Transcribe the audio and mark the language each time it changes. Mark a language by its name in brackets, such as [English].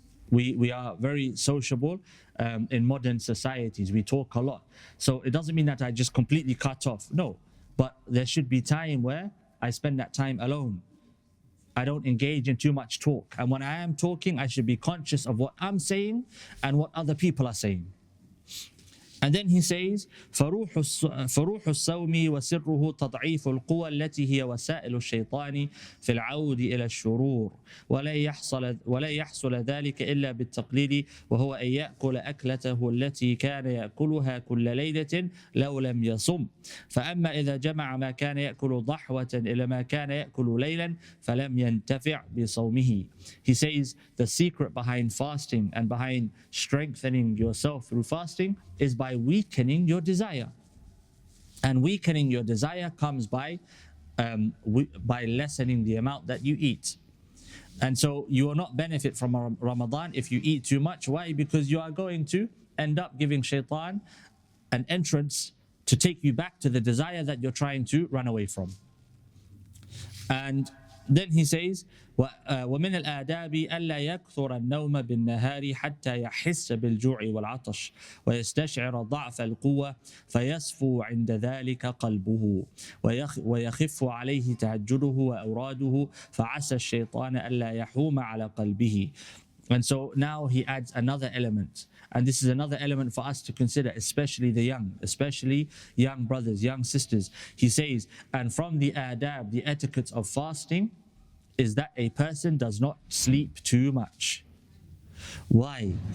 [English] We are very sociable in modern societies. We talk a lot. So it doesn't mean that I just completely cut off. No. But there should be time where I spend that time alone. I don't engage in too much talk. And when I am talking, I should be conscious of what I'm saying and what other people are saying. And then he says, [Arabic] فروح الصوم وسره تضعيف القوى التي هي وسائل الشيطان في العود إلى الشرور ولا يحصل ذلك إلا بالتقليد وهو أن يأكل أكلته التي كان يأكلها كل ليلة لو لم يصم فأما إذا جمع ما كان يأكل ضحوة إلى ما كان يأكل ليلا فلم ينتفع بصومه. [English] He says the secret behind fasting and behind strengthening yourself through fasting is by weakening your desire. And weakening your desire comes by lessening the amount that you eat. And so you will not benefit from Ramadan if you eat too much. Why? Because you are going to end up giving shaitan an entrance to take you back to the desire that you're trying to run away from. And then he says, [Arabic] ومن الآداب ألا يكثر النوم بالنهار حتى يحس بالجوع والعطش ويستشعر ضعف القوة فيصفو عند ذلك قلبه ويخف عليه تهجده وأوراده فعسى الشيطان ألا يحوم على قلبه. [English] And so now he adds another element. And this is another element for us to consider, especially the young, especially young brothers, young sisters. He says, and from the adab, the etiquettes of fasting, is that a person does not sleep too much. Why?